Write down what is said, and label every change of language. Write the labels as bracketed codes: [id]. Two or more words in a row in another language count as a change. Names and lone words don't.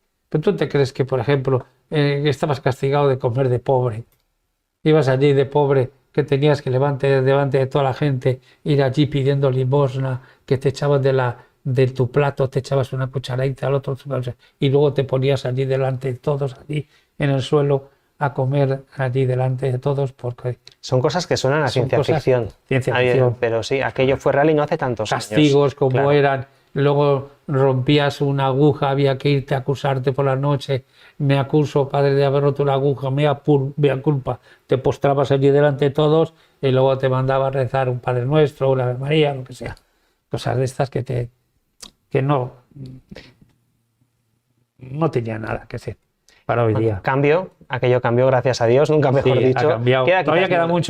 [es] Pero tú te crees que, por ejemplo, estabas castigado de comer de pobre, ibas allí de pobre, que tenías que levantarte delante de toda la gente, ir allí pidiendo limosna, que te echaban de tu plato, te echabas una cucharadita al otro, y luego te ponías allí delante de todos, allí en el suelo, a comer allí delante de todos, porque son cosas que suenan a ciencia ficción. Ciencia ficción. Pero sí, aquello fue real y no hace tantos años. Castigos como claro. eran, luego rompías una aguja, había que irte a acusarte por la noche, me acuso, padre, de haber roto una aguja, [la] mea culpa, [es] te postrabas allí delante de todos y luego te mandaba a rezar un Padre Nuestro, una Ave María, lo que sea. Cosas de estas que no tenía nada que ser para hoy día. Aquello cambió, gracias a Dios, nunca mejor dicho. Ha cambiado. Todavía queda mucho.